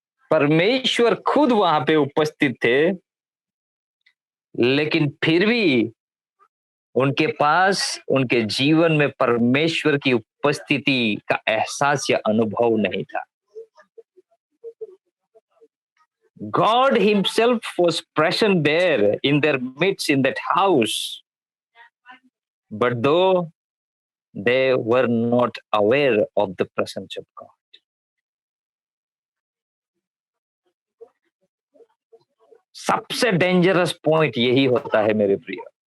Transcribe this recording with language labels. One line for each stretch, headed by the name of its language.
Hindi: परमेश्वर खुद वहां पे उपस्थित थे, लेकिन फिर भी उनके पास, उनके जीवन में परमेश्वर की उपस्थिति का एहसास या अनुभव नहीं था।
English: God himself was present there in their midst, in that house, but though they were not aware of the presence of God.
Hindi: सबसे डेंजरस पॉइंट यही होता है मेरे प्रिय।